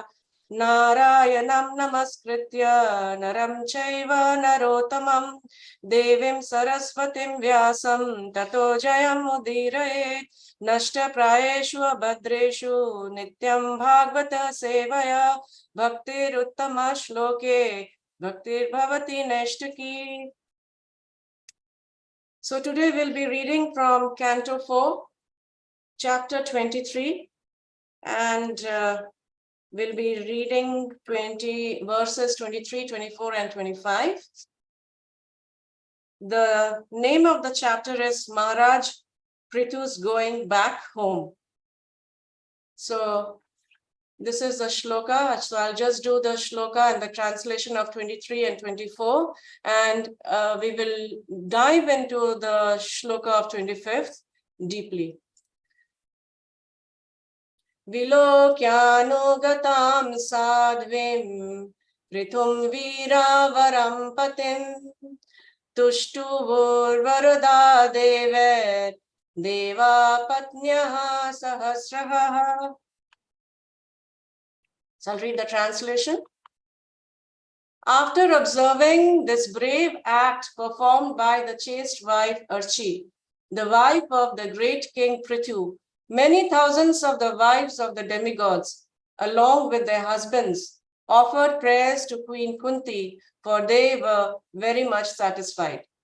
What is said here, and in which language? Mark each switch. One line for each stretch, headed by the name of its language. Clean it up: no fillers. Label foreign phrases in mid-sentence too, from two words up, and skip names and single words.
Sanskrit: नारायणं नमस्कृत्य नरं चैव नरोत्तमम् देवीं सरस्वतीं व्यासं ततो जयम् उदीरयेत् नष्ट प्रायेषु अभद्रेषु नित्यं भागवत सेवया भक्तिर् उत्तम श्लोके भक्तिर् भवति नैष्ठिकी.
English: So today we'll be reading from Canto 4, Chapter 23, and we'll be reading verses 23, 24, and 25. The name of the chapter is Maharaj Prithu's going back home. So this is the shloka. So I'll just do the shloka and the translation of 23 and 24. And we will dive into the shloka of 25th deeply.
Sanskrit: विलोक्यानुगतां साध्वीं पृथुं वीरवरं पतिम् तुष्टुवुर् वरदा देवैर् देव पत्न्यः सहस्रशः.
English: So I'll read the translation. After observing this brave act performed by the chaste wife Archi, the wife of the great king Prithu, many thousands of the wives of the demigods, along with their husbands, offered prayers to Queen Kunti, for they were very much satisfied.